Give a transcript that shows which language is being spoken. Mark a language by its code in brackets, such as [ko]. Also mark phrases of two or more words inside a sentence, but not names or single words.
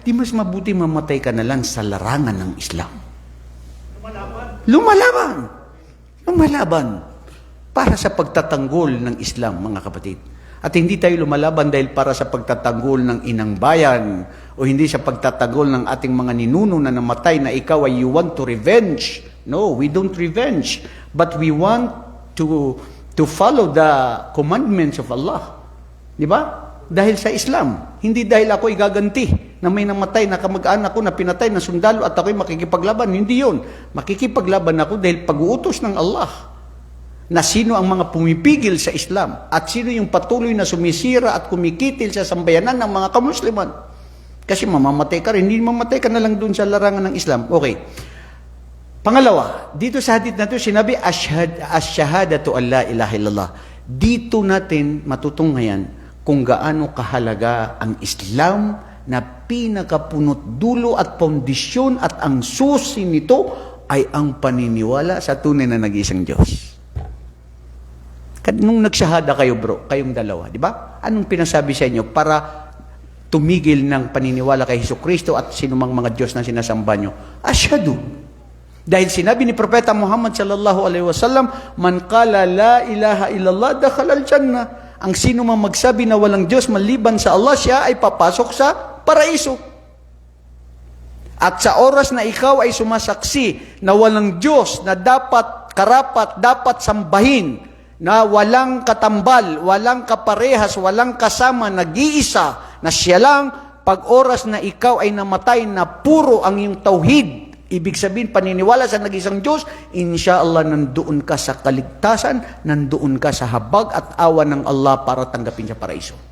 [tl] Di mas mabuti mamatay ka na lang sa larangan ng Islam. Lumalaban. Para sa pagtatanggol ng Islam, mga kapatid. At hindi tayo lumalaban dahil para sa pagtatanggol ng inang bayan o hindi sa pagtatanggol ng ating mga ninuno na namatay na ikaw ay [en] you want to revenge. No, we don't revenge. But we want to follow the commandments of Allah. [tl] Di ba? Dahil sa Islam. Hindi dahil ako igaganti na may namatay na kamag-anak ko na pinatay na sundalo at ako'y makikipaglaban. Hindi yun. Makikipaglaban ako dahil pag-uutos ng Allah na sino ang mga pumipigil sa Islam at sino yung patuloy na sumisira at kumikitil sa sambayanan ng mga kamusliman. Kasi mamamatay ka rin, hindi mamatay ka na lang dun sa larangan ng Islam. Okay. Pangalawa, dito sa hadith na ito, sinabi, [ar] الشهادة أن لا إله إلا الله. [tl] Dito natin matutunghayan kung gaano kahalaga ang Islam na pinakapunot dulo at pondisyon at ang susi nito ay ang paniniwala sa tunay na nag-iisang Diyos. Nung nagsyahada kayo, bro, kayong dalawa, di ba? Anong pinasabi sa inyo para tumigil ng paniniwala kay Hesukristo at sinumang mga Diyos na sinasamba nyo? [ar] Asyhadu. [tl] Dahil sinabi ni Propeta Muhammad [ar] صلى الله عليه وسلم, من قال لا إله إلا الله دخل الجنة. [tl] Ang sino mang magsabi na walang Diyos maliban sa Allah, siya ay papasok sa paraiso. At sa oras na ikaw ay sumasaksi na walang Diyos na dapat karapat, dapat sambahin, na walang katambal, walang kaparehas, walang kasama, nag-iisa, na siya lang, pag oras na ikaw ay namatay na puro ang iyong tauhid, ibig sabihin, paniniwala sa nag-isang Diyos, insyaAllah, nandoon ka sa kaligtasan, nandoon ka sa habag at awa ng Allah para tanggapin sa paraiso.